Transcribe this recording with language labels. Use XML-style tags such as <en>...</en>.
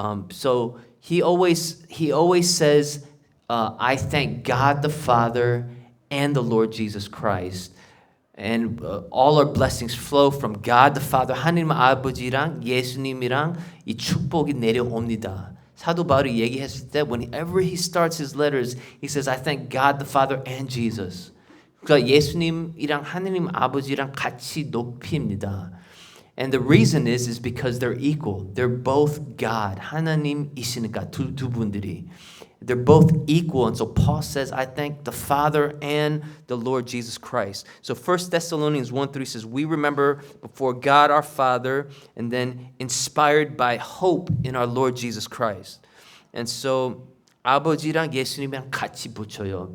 <en>So he always says, I thank God the Father and the Lord Jesus Christ. And all our blessings flow from God the Father,</en> <ko>하나님 아버지랑 예수님이랑 이 축복이 내려옵니다. 사도 바울이 얘기했을 때,</ko> <en>whenever he starts his letters, he says, I thank God the Father and Jesus.</en> <ko>그러니까 예수님이랑 하나님 아버지랑 같이 높입니다.</ko> <en>And the reason is because they're equal. They're both God.</en> <ko>하나님이시니까 두 분들이.</ko> <en>They're both equal. And so Paul says, I thank the Father and the Lord Jesus Christ. So 1 Thessalonians 1:3 says, we remember before God our Father, and then inspired by hope in our Lord Jesus Christ.</en> <ko>And so 아버지랑 예수님이랑 같이 붙여요.</ko>